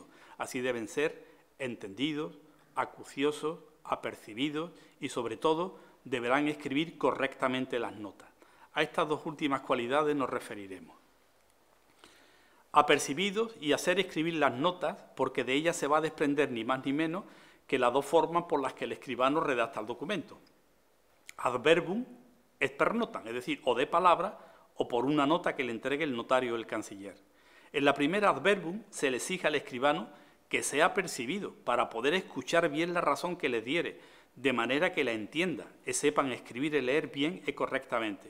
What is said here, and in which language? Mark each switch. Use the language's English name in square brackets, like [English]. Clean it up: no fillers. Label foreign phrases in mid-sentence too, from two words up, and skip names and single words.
[Spanish] Así deben ser entendidos, acuciosos, apercibidos y, sobre todo, deberán escribir correctamente las notas. A estas dos últimas cualidades nos referiremos. Apercibidos y hacer escribir las notas, porque de ellas se va a desprender ni más ni menos que las dos formas por las que el escribano redacta el documento. [Latin] Adverbum et per notam, [Spanish] es decir, o de palabra o por una nota que le entregue el notario o el canciller. En la primera adverbum se le exige al escribano que sea percibido para poder escuchar bien la razón que le diere, de manera que la entienda y sepan escribir y leer bien y correctamente.